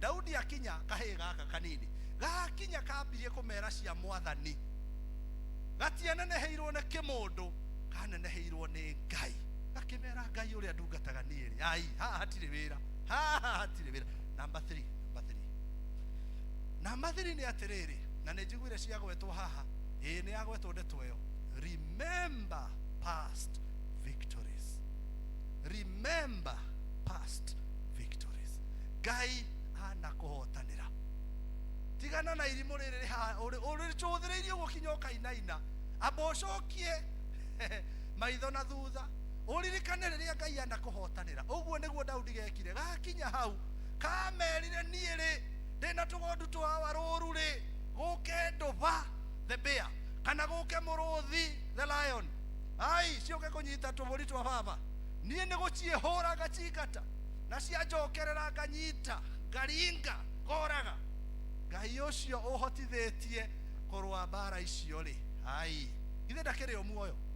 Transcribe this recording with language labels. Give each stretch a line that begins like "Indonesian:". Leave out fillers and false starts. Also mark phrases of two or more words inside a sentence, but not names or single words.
Kikuyu: Daudi akinya kahi gaka kanini gakinya kambirie kumera cia Mwathani gatianeneheirwo ni kimundu kaneneheirwo ni Ngai akimera Ngai uria ndungataga niiri ai haha hatiri wira Number 3 na mathiri nĩ atĩrĩrĩ, na nĩ njiguire ciagwetwo haha, nĩ yagwetwo ndeto ĩyo,
English: remember past victories. Remember past victories.
Kikuyu: Ngai anakũhotanĩra. Tigana na irimũ rĩrĩ haha ũrĩcũthĩrĩirie gũkinya ũkainaina, amba ũcokie maitho na thutha, ũririkane rĩrĩa Ngai anakũhotanĩra. Ũguo nĩguo Daudi gekire, gakinya hau kamerire niĩ rĩ ndĩna tũgondu twa warũru rĩ gũke ndũba
English: the bear
Kikuyu: kana gũke mũrũthi
English: the lion,
Kikuyu: ai ciũke kũnyita tũbũri twa baba, niĩ nĩ gũciĩhũra ngacingata na cianjokerera nganyita ngaringa ngoraga. Ngai ũcio ũhotithĩtie kũrũa mbara icio rĩ, ai ithe ndakĩrĩ o muoyo.